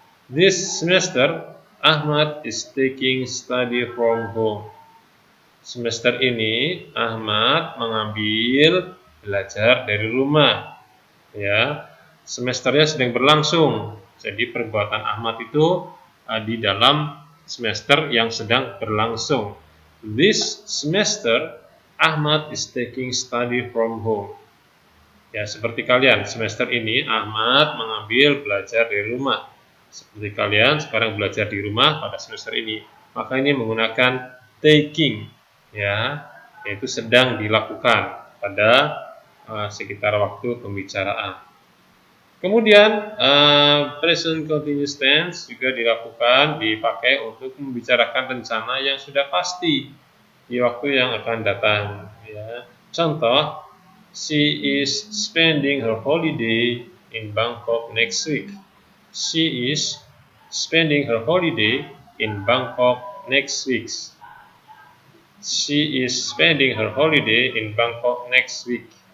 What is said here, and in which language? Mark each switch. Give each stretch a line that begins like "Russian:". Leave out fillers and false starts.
English: This semester Ahmad is taking study from home.
Indonesian: Semester ini Ahmad mengambil belajar dari rumah. Ya, semesternya sedang berlangsung. Jadi perbuatan Ahmad itu di dalam semester yang sedang berlangsung.
English: This semester Ahmad is taking study from home.
Indonesian: Ya, seperti kalian, semester ini Ahmad mengambil belajar di rumah. Seperti kalian sekarang belajar di rumah pada semester ini. Maka ini menggunakan taking, ya, yaitu sedang dilakukan pada sekitar waktu pembicaraan. Kemudian present continuous tense juga dipakai untuk membicarakan rencana yang sudah pasti di waktu yang akan datang. Ya.
English: Contoh, she is spending her holiday in Bangkok next week. She is spending her holiday in Bangkok next week. She is spending her holiday in Bangkok next week.